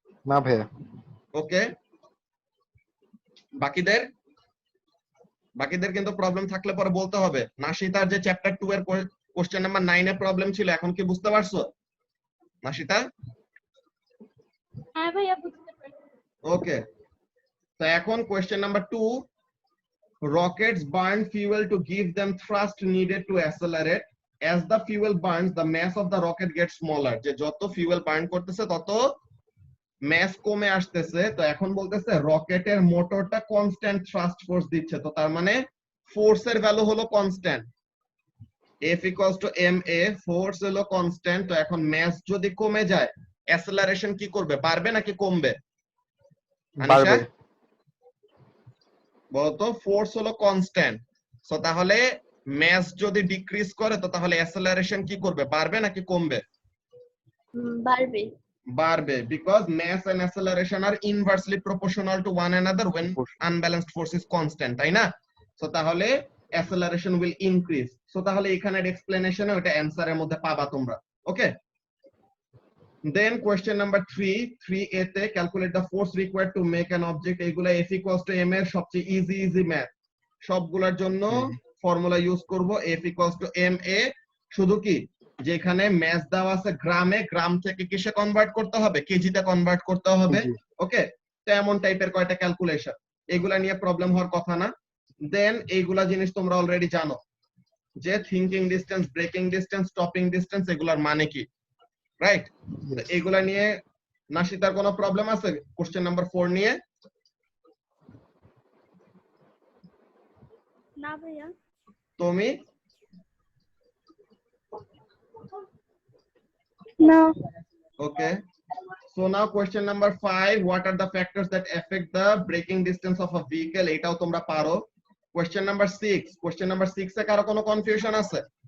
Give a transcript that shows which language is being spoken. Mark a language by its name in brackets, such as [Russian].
[Bangla] না ভাইয়া। ওকে, বাকিদের কিন্তু প্রবলেম থাকলে পরে বলতে হবে। নাশিতার যে চ্যাপ্টার 2 এর কোশ্চেন নাম্বার 9 এ প্রবলেম ছিল, এখন কি বুঝতে পারছো নাশিতা? হ্যাঁ ভাইয়া বুঝতে পারছি। [English] okay, [Bangla] তো এখন [English] Question number 2, rockets burn fuel to give them thrust needed to accelerate. As the fuel burns, the mass of the rocket gets smaller. [Bangla] যে যত fuel burn করতেছে তত mass কমে আসতেছে। তো এখন বলতেছে রকেটের মোটরটা কনস্ট্যান্ট থ্রাস্ট ফোর্স দিচ্ছে, তো তার মানে ফোর্সের ভ্যালু হলো constant, F equals to ma, force হলো কনস্ট্যান্ট। তো এখন mass যদি কমে যায়, অ্যাসেলারেশন কি করবে, বাড়বে নাকি কমবে? আনিশা বাড়বে। বলতো, ফোর্স হলো কনস্ট্যান্ট, সো তাহলে ম্যাস যদি ডিক্রিজ করে তো তাহলে অ্যাসেলারেশন কি করবে, বাড়বে নাকি কমবে? বাড়বে। বাড়বে, [English] because mass and acceleration are inversely proportional to one another when unbalanced force is constant, [Bangla] তাই না? [English] So তাহলে acceleration will increase. [Bangla] সো তাহলে এখানের এক্সপ্লেনেশনে ওটা অ্যানসারের মধ্যে পাবা তোমরা। ওকে, দেন কোশ্চেন নাম্বার 3a তে [English] Calculate the force required to make an object. [Bangla] এগুলা F equals to m এর সবচেয়ে ইজি ম্যাথ, সবগুলোর জন্য ফর্মুলা ইউজ করব F equals to ma। শুধু কি যেখানে ম্যাস দেওয়া আছে গ্রামে, গ্রাম থেকে কিসে কনভার্ট করতে হবে, কেজিতে কনভার্ট করতে হবে। ওকে, তো এমন টাইপের কয়টা ক্যালকুলেশন, এগুলা নিয়ে প্রবলেম হওয়ার কথা না। দেন এইগুলা জিনিস তোমরা অলরেডি জানো, যে thinking distance, breaking distance, stopping distance, এগুলার মানে কি, রাইট? এগুলা নিয়ে নাশিতার কোনো প্রবলেম আছে কোশ্চেন নাম্বার 4 নিয়ে? না ভাইয়া। তুমি? না। [English] Okay, so now question number 5, what are the factors that affect the braking distance of a vehicle? [Bangla] এটাও তোমরা পারো। question number 6 এ কারো কোনো কনফিউশন আছে?